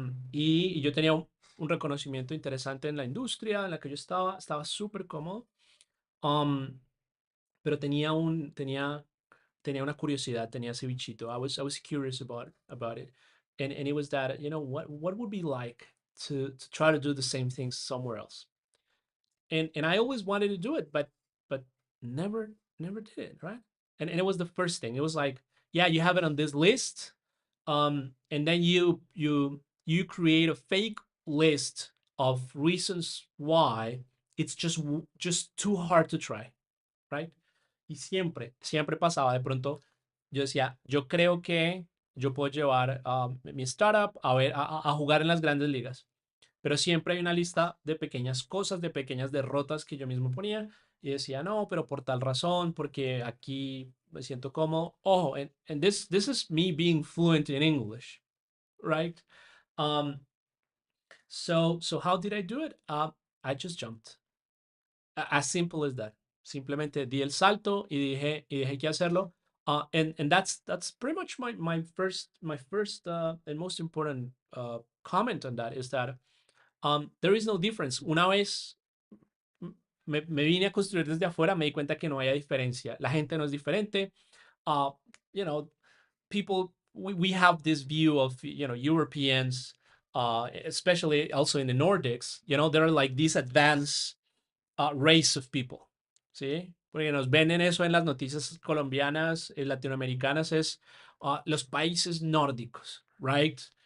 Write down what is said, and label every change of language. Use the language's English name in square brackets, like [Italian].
[Spanish] Y yo tenía un reconocimiento interesante en la industria en la que yo estaba súper cómodo. Um, pero tenía una curiosidad, tenía ese bichito. [English] I was curious about it, and it was that, what would be like to try to do the same things somewhere else. And I always wanted to do it, but never did it, right? And it was the first thing. It was like, yeah, you have it on this list, and then you create a fake list of reasons why it's just too hard to try, right? [Spanish] Y siempre pasaba. De pronto, yo decía, yo creo que yo puedo llevar mi startup a jugar en las grandes ligas. Pero siempre hay una lista de pequeñas cosas, de pequeñas derrotas que yo mismo ponía y decía, no, pero por tal razón, porque aquí me siento cómodo. [English] Ojo, and this is me being fluent in English, right? Um, so how did I do it? I just jumped. As simple as that. [Spanish] Simplemente di el salto y dije que hacerlo. [English] And that's pretty much my first and most important comment on that is that there is no difference. [Spanish] Una vez me vine a construir desde afuera, me di cuenta que no había diferencia. La gente no es diferente. [English] Uh, you know, people, we have this view of, Europeans, especially also in the Nordics, they're like this advanced race of people, ¿sí? [Spanish] Porque nos venden eso en las noticias colombianas, latinoamericanas, es los países nórdicos, right?